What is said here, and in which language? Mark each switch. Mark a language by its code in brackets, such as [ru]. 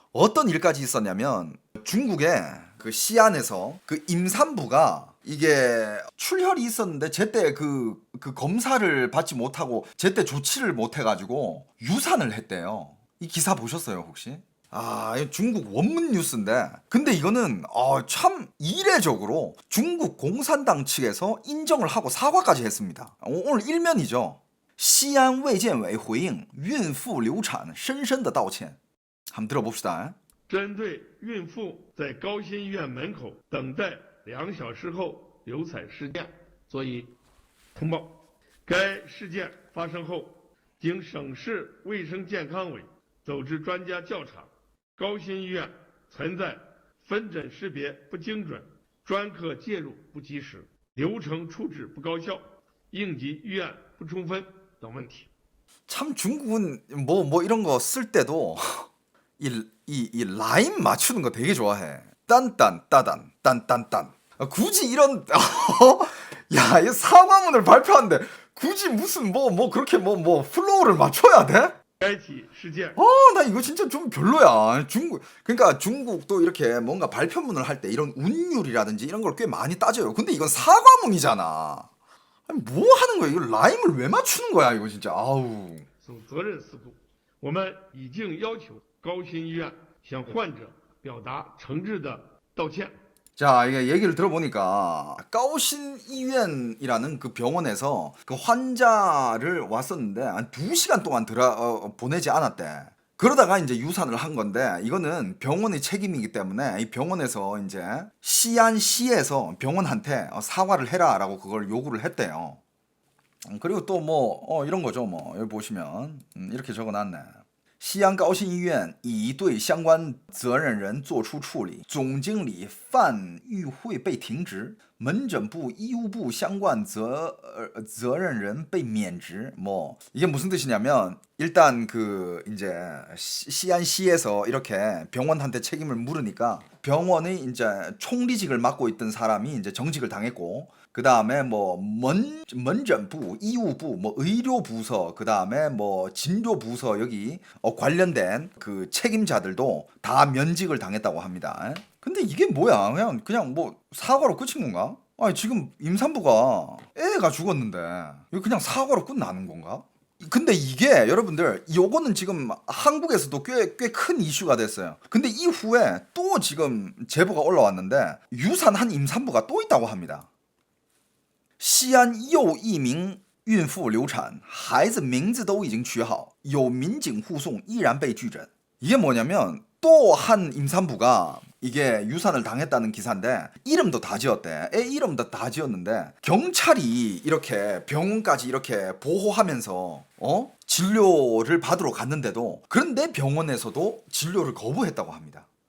[ko] 어떤 일까지 있었냐면, 중국에 그 시안에서 그 임산부가 이게 출혈이 있었는데 제때 그 검사를 받지 못하고 제때 조치를 못 해가지고 유산을 했대요. 이 기사 보셨어요 혹시? 이거 중국 원문 뉴스인데, 근데 이거는 참 이례적으로 중국 공산당 측에서 인정을 하고 사과까지 했습니다. 오늘 일면이죠. [zh] 시안卫健委回应孕妇流产深深的道歉. [ko] 한번 들어봅시다. [zh] 针对孕妇在高新医院门口等待2小时后流产事件作以通报。该事件发生后，经省市卫生健康委组织专家调查，高新医院存在分诊识别不精准、专科介入不及时、流程处置不高效、应急预案不充分等问题。 [ko] 참 중국은 뭐 이런 거 쓸 때도 이 라임 맞추는 거 되게 좋아해. 딴딴 따단 딴딴딴. 굳이 이런 야, 이 사과문을 발표하는데 굳이 무슨 뭐 그렇게 뭐 플로우를 맞춰야 돼? [zh] 该起事件 [ko] 나 이거 진짜 좀 별로야. 그러니까 중국도 이렇게 뭔가 발표문을 할 때 이런 운율이라든지 이런 걸 꽤 많이 따져요. 근데 이건 사과문이잖아. 아니, 뭐 하는 거야? 이거 라임을 왜 맞추는 거야? 이거 진짜. 아우. [zh] 属责任四度，我们已经要求高新医院向患者表达诚挚的道歉。 [ko] 자, 이게 얘기를 들어보니까 까오신医院이라는 그 병원에서 그 환자를 왔었는데 한 2시간 동안 보내지 않았대. 그러다가 이제 유산을 한 건데 이거는 병원의 책임이기 때문에 이 병원에서 이제 시안시에서 병원한테 사과를 해라라고 그걸 요구를 했대요. 그리고 또 뭐 이런 거죠. 뭐 여기 보시면 이렇게 적어놨네. [zh] 西安高新医院已对相关责任人作出处理，总经理范玉慧被停职，门诊部、医务部相关责任人被免职。 [ko] 뭐 이게 무슨 뜻이냐면 일단 그 이제 시안시에서 이렇게 병원한테 책임을 물으니까 병원의 이제 총리직을 맡고 있던 사람이 이제 정직을 당했고. 그 다음에 뭐门诊部,医务部, 뭐 의료부서, 그 다음에 뭐 진료부서 여기 관련된 그 책임자들도 다 면직을 당했다고 합니다. 근데 이게 뭐야? 그냥 뭐 사과로 끝인 건가? 아니 지금 임산부가 애가 죽었는데 이거 그냥 사과로 끝나는 건가? 근데 이게 여러분들 요거는 지금 한국에서도 꽤 큰 이슈가 됐어요. 근데 이후에 또 지금 제보가 올라왔는데 유산한 임산부가 또 있다고 합니다. [zh] 西安又一名孕妇流产，孩子名字都已经取好，有民警护送，依然被拒诊。 [ko] 이게 뭐냐면 또 한 임산부가 이게 유산을 당했다는 기사인데 이름도 다 지었대. 애 이름도 다 지었는데 경찰이 이렇게 병원까지 이렇게 보호하면서 진료를 받으러 갔는데도 그런데 병원에서도 진료를 거부했다고 합니다.